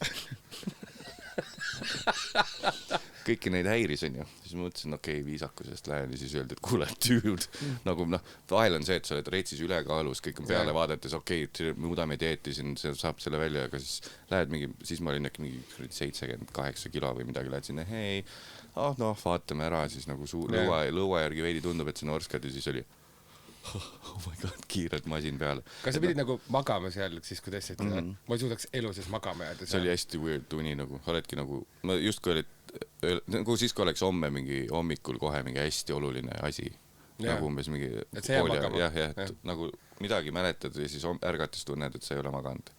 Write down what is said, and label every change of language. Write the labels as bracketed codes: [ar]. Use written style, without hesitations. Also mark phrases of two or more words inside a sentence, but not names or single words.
[et] Kõiki neid häiris on ju, siis mõtlesin, okei, viisakusest lähen ja siis öeldi, et kuule, dude, nagu vahel on see, et sa oled reetsis ülekaalus, kõik on peale vaadates, okei, muudame dieeti siin, saab selle välja, aga siis lähed mingi, siis ma olin äkki mingi 78 kilo või midagi, lähed sinna, hei, vaatame ära, siis nagu lõua järgi veidi tundub, et see norskad ja siis oli [en] oh my god, [et] kiirelt masin peale. Kas sa pidid nagu magama seal, siis kui testid seda? Ma ei suudaks elu sees magama jääda. See oli hästi weird tuni nagu, oledki nagu, ma just kui olid, nagu siis kui oleks homme mingi hommikul kohe mingi hästi oluline asi, nagu umbes mingi et see jääb magama. Jah, nagu midagi mäletad ja siis ärgates tunned, et sa ei ole maganud.